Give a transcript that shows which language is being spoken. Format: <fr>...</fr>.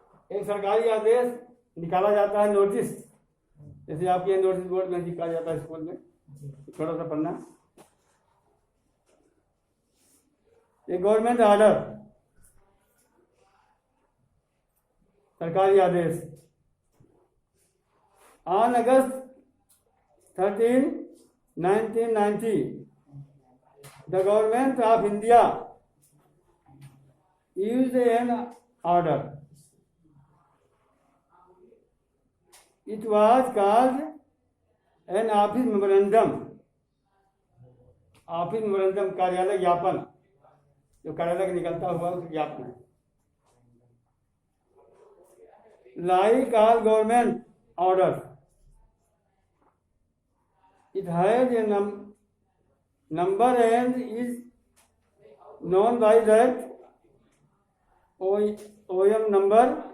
<hi>एक सरकारी आदेश निकाला जाता है, नोटिस, जैसे आपके नोटिस बोर्ड में निकाला जाता है स्कूल में, थोड़ा सा पढ़ना। एक गवर्नमेंट ऑर्डर, सरकारी आदेश।</hi> <en>On August 13, 1990 the government of India used an order. It was called an office memorandum.</en> <hi>Office memorandum कार्यालय ज्ञापन, जो कार्यालय निकलता हुआ उस ज्ञापन है।</hi> <en>Like all government orders, it has a number and is known by that OM number</en>